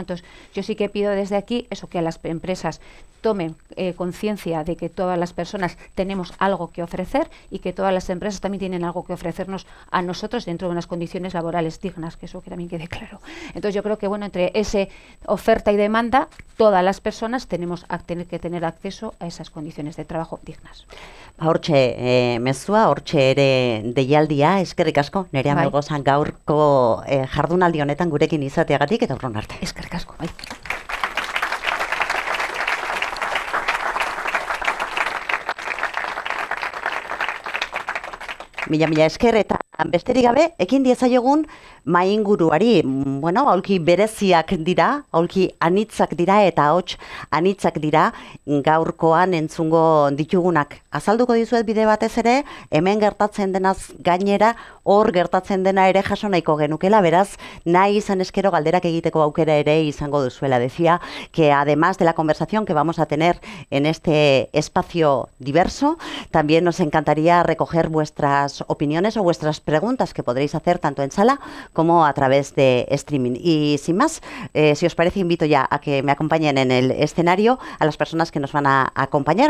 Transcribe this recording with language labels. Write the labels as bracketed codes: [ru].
[es] Entonces, yo sí que pido desde aquí eso, que a las empresas tomen conciencia de que todas las personas tenemos algo que ofrecer y que todas las empresas también tienen algo que ofrecernos a nosotros dentro de unas condiciones laborales dignas, que eso que también quede claro. Entonces, yo creo que entre ese oferta y demanda, todas las personas tenemos que tener acceso a esas condiciones de trabajo dignas. [eu] Hortxe mezua, hortxe ere deialdia, eskerrik asko, Nerea Melgozan gaurko jardunaldi honetan gurekin izateagatik, eta urrun arte. Eskerrik asko, bai. Mila esker, eta besterik gabe, ekin diezaiogun mainguruari, aulki bereziak dira, aulki anitzak dira eta hots anitzak dira gaurkoan entzungo ditugunak. Azalduko dizuet bide batez ere, hemen gertatzen denaz gainera, hor gertatzen dena ere jaso nahiko genukela, beraz, nahi izan eskero galderak egiteko aukera ere izango duzuela. [es] Decía que además de la conversación que vamos a tener en este espacio diverso, también nos encantaría recoger vuestras opiniones o vuestras preguntas que podréis hacer tanto en sala como a través de streaming. Y sin más, si os parece, invito ya a que me acompañen en el escenario a las personas que nos van a acompañar.